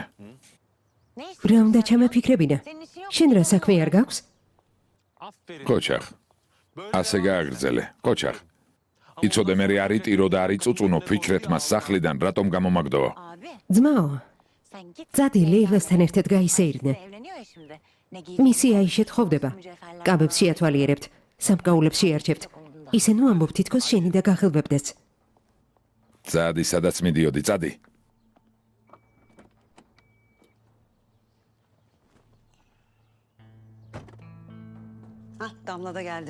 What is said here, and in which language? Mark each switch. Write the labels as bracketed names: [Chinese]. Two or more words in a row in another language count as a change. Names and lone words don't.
[Turkish] Ne istiyorsun? [Georgian] რა უნდა ჩამეფიქრებინა? [Turkish] Senin işin yok. [Georgian] შენ რა საქმე არ გაქვს? [Turkish] aferin. [Georgian] კოჩახ. ასე გააგრძელე. კოჩახ. იცოდე მე არ იტირო და არ იწუწუნო ფიქრეთ მას სახლიდან რატომ გამომაგდოო? [Turkish] Abi [Georgian] ძმაო, [Turkish] sen git. [Georgian] წადი ლეილასთან ერთად გაისეირნე. [Turkish] Evleniyor ya şimdi. Ne giyeceksin? [Georgian] მისი აიშეთ ხოვდება. კაბებს შეათვალიერებთ, სამკაულებს შეარჩევთ. ისე ნუ ამბობ თითქოს შენი და გახელბებდეც. წადი, სადაც მიდიოდი, წადი. [Turkish] Hah Damla da geldi.